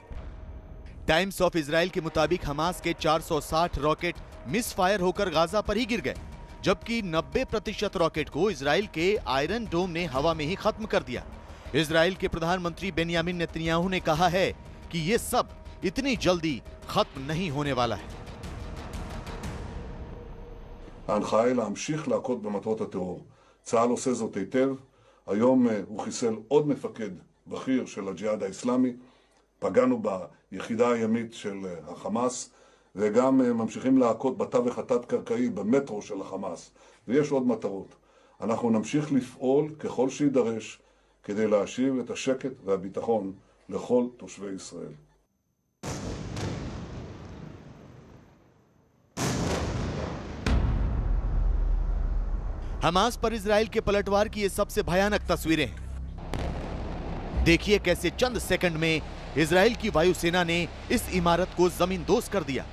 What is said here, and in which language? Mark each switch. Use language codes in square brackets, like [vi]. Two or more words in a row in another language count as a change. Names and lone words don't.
[hi] टाइम्स ऑफ इजराइल के मुताबिक हमास के 460 रॉकेट [en] mis fire [hi] होकर गाजा पर ही गिर गए, जबकि 90% रॉकेट को इजराइल के आयरन डोम ने हवा में ही खत्म कर दिया। इजराइल के प्रधानमंत्री बेंयामिन नेतन्याहू ने कहा है कि यह सब इतनी जल्दी खत्म नहीं होने वाला है। [he] ההנחיה היא להמשיך להכות במטרות הטרור. צה"ל עושה זאת היטב. היום הוא חיסל עוד מפקד בכיר של הג'יהאד האסלאמי. פגענו ביחידה הימית של החמאס, וגם ממשיכים להכות בתווך התת-קרקעי במטרו של החמאס. ויש עוד מטרות. אנחנו נמשיך לפעול ככל שידרש כדי להשיב את השקט והביטחון לכל תושבי ישראל. [hi] हमास पर इजराइल के पलटवार की ये सबसे भयानक तस्वीरें हैं। देखिए कैसे चंद सेकंड में इजराइल की वायुसेना ने इस इमारत को जमींदोज कर दिया।